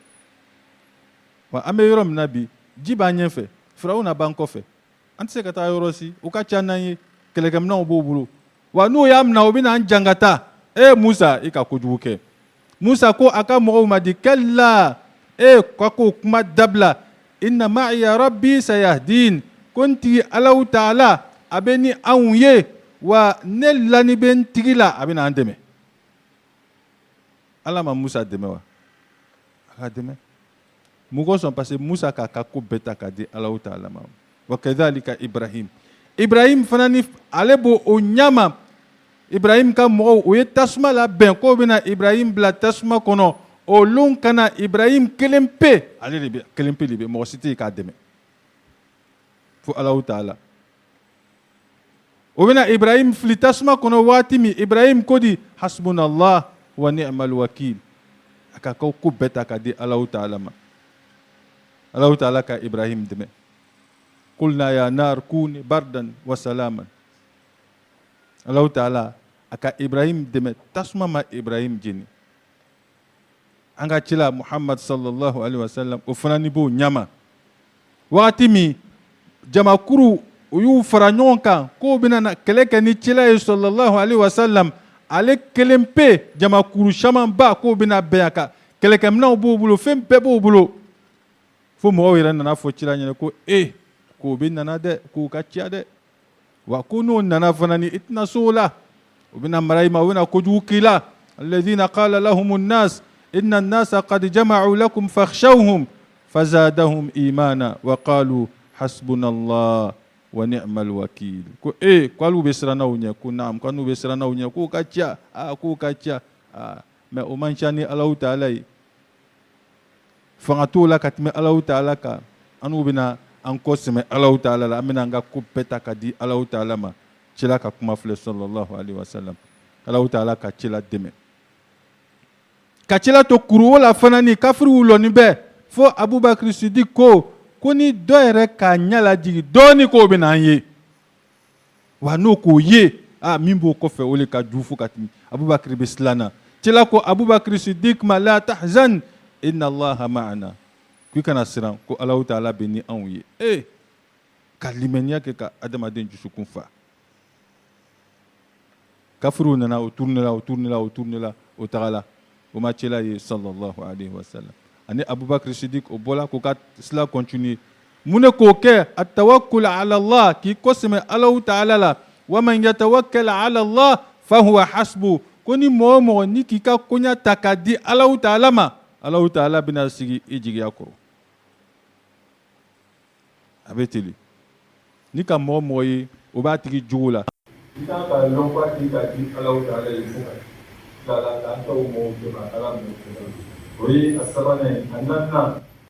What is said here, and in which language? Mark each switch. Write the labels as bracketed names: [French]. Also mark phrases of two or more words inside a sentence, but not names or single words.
[Bambara] Wa an bɛ yɔrɔ min na bi ji b'an ɲɛfɛ Firawuna b'an kɔfɛ an tɛ se ka taa yɔrɔ si o ka ca n'an ye kɛlɛkɛminɛnw b'o bolo. Wa n'o y'a minɛ o bɛ n'an jan ka taa Musa i ka kojugu kɛ. Musa ko a ka mɔgɔw ma di kɛla k'o kuma dabila [Arabic] إن معي ربي سيهدين [Bambara] ko n tigi Alahu Taala a bɛ ni anw ye wa ne lani bɛ n tigi la a bɛ n'an dɛmɛ. Ala ma Musa dɛmɛ wa? A ka dɛmɛ. Mun kosɔn parce que Musa k'a ka ko bɛɛ ta k'a di Alahu Taala ma. [Arabic] وكذلك Ibrahim. [Bambara] Ibrahim fana ni ale b'o o ɲama. Ibrahim ka mɔgɔw o ye tasuma labɛn k'o bɛna Ibrahim bila tasuma kɔnɔ. O lon kana Ibrahim kelen pe ale de bɛ kelen pe de bɛ mɔgɔ si tɛ yen k'a dɛmɛ. Fo Alahu Taala. O bɛna Ibrahim fili tasuma kɔnɔ waati min Ibrahim ko di [Arabic] حسبنا الله ونعم الوكيل. [Bambara] A ka ko bɛɛ ta k'a di Alahu Taala ma. Alahu Taala ka Ibrahim dɛmɛ. [Arabic] قلنا يا نار كوني بردا وسلاما. [Bambara] Alahu Taala a ka Ibrahim dɛmɛ tasuma ma Ibrahim jeni. An ka cila Muhammad [Arabic] صلى الله عليه وسلم [Bambara] o fana ni b'o ɲama. Waati min jamakuru u y'u fara ɲɔgɔn kan k'o bɛna na kɛlɛ kɛ ni cila ye [Arabic] صلى الله عليه وسلم [Bambara] ale kelen pe jamakuru caman ba k'o bɛna bɛn a kan kɛlɛkɛminɛnw b'o bolo fɛn bɛɛ b'o bolo fo mɔgɔw yɛrɛ nana fɔ cila ɲɛna ko k'o bɛ nana dɛ k'o ka ca dɛ wa ko n'o nana fana ni i tɛna se o la o bɛna mara i ma o bɛna kojugu k'i la [Arabic] الذين قال لهم الناس إن الناس قد جمعوا لكم فاخشوهم فزادهم إيمانا وقالوا حسبنا الله ونعم الوكيل [Bambara] ko k'alu bɛ siran n'aw ɲɛ ko naam k'alu bɛ siran n'aw ɲɛ k'o ka ca k'o ka ca mais o man ca ni Alahu Taala ye fanga t'o la ka tɛmɛ Alahu Taala kan an n'u bɛna an kɔ sɛmɛ Alahu Taala la an bɛna an ka ko bɛɛ ta ka di Alahu Taala ma cila ka kuma filɛ [Arabic] صلى الله عليه وسلم [Bambara] Alahu Taala ka cila dɛmɛ ka cila to kuruwo la fana ni kafiriw lɔnni bɛɛ fo Abubakar Sidik ko ni dɔ yɛrɛ k'a ɲɛ lajigi dɔɔni k'o bɛ n'an ye wa n'o k'o ye min b'o kɔfɛ o de ka jugu fo ka tɛmɛ Abubakar bɛ siran na cila ko Abubakar Sidik ma [Arabic] لا تحزن إن الله معنا [Bambara] k'i kana siran ko Alahu Taala bɛ ni anw ye ka limaniya kɛ ka adamaden dusukun fa kafiriw nana o tournela o tagala o ma cila ye [Arabic] صلى الله عليه وسلم [Bambara] ani Abubakar Sidik o bɔla k'o ka sila continuer mun de k'o kɛ [Arabic] التوكل على الله [Bambara] k'i kɔsɛmɛ Alahu Taala la [Arabic] ومن يتوكل على الله فهو حسبه [Bambara] ko ni mɔgɔ o mɔgɔ ni k'i ka koɲa ta k'a di Alahu Taala ma Alahu Taala bɛna sigi i jigiya kɔrɔ a bɛ teli ni ka mɔgɔ mɔgɔ ye o b'a tigi jogo la i kan ka lɔn ko a tigi ka di Alahu Taala ye fo ka tila k'an taw mɔgɔw dɛmɛ Ala minɛ o ye a sabanan ye a naaninan